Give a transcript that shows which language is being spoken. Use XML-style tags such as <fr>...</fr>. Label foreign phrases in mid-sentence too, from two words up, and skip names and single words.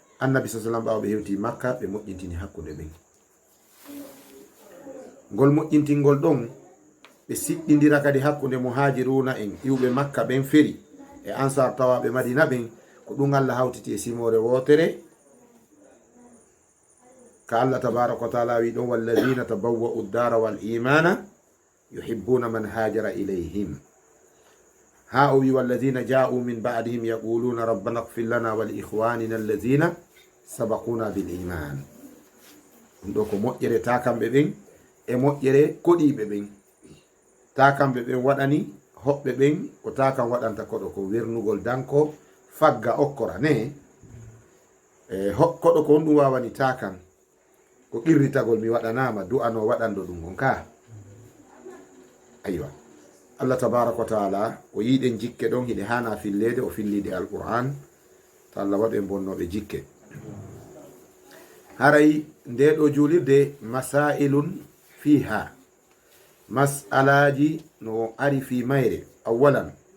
<ff>annabi</ff> <ar>صلى الله عليه وسلم</ar> <ff>ɓawo ɓe hewti makka ɓe moƴƴintini hakkude ɓen ngol moƴƴintingol ɗon ɓe siɗɗindira kadi hakkude muhajiruna en iwɓe makka ɓen feri e ansar tawaɓe madina ɓen ko ɗum Allah hawtiti e simore wotere</ff> <ar>كا الله تبارك وتعالى</ar> <ff>wi ɗon</ff> <ar>والذين تبوءوا الدار والإيمان يحبون من هاجر إليهم ها</ar> <ff>o wi</ff> <ar>والذين جاءوا من بعدهم يقولون ربنا اغفر لنا ولإخواننا الذين سبقونا بالإيمان</ar> <ff>ɗum ɗo ko moƴƴere ta kamɓe ɓen e moƴƴere koɗiɓe ɓen ta kamɓe ɓen waɗani hoɓɓe ɓen ko ta kam waɗanta koɗo ko wernugol danko fagga okkora ne koɗo ko on ɗum wawani ta kam ko qirritagol mi waɗanama du'ano waɗanɗo ɗum on ka aywa</ff> <ar>الله تبارك وتعالى</ar> <ff>o yiɗen jikke ɗon hiɗe hana fillede o fillide alquran to Allah waɗen bonnoɓe jikke haray nde ɗo julirde</ff> <ar>مسائل فيها</ar> <ff>mas'alaji no ari fi mayre awalan</ff>